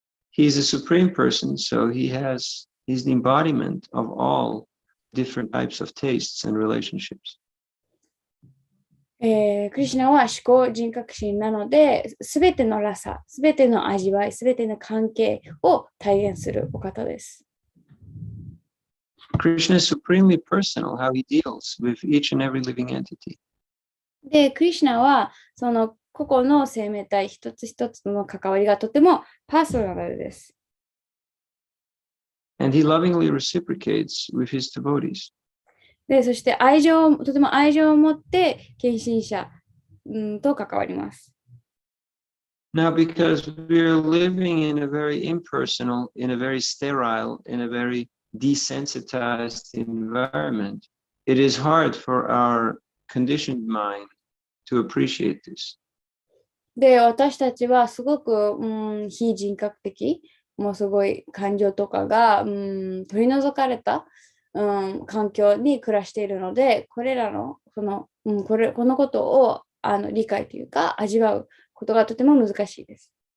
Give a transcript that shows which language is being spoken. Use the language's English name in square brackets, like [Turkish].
[English] He's a supreme person, so he's the embodiment of all different types of tastes and relationships. [Japanese] クリシュナは思考人格心なので、すべてのラサ、すべての味わい、すべての関係を体現するお方です。 [English] Krishna is supremely personal, how he deals with each and every living entity. [Japanese] で、クリシュナはその個々の生命体一つ一つの関わりがとてもパーソナルです。 [English] And he lovingly reciprocates with his devotees. [Japanese] で、そしてとても愛情を持って献身者と関わります。 [English] Now, because we are living in a very impersonal, in a very sterile, in a very desensitized environment, it is hard for our conditioned mind to appreciate this. [Japanese] で、私たちはすごく非人格的、もうすごい感情とかが取り除かれた環境に暮らしているので、これらのこのことを理解というか味わうことがとても難しいです。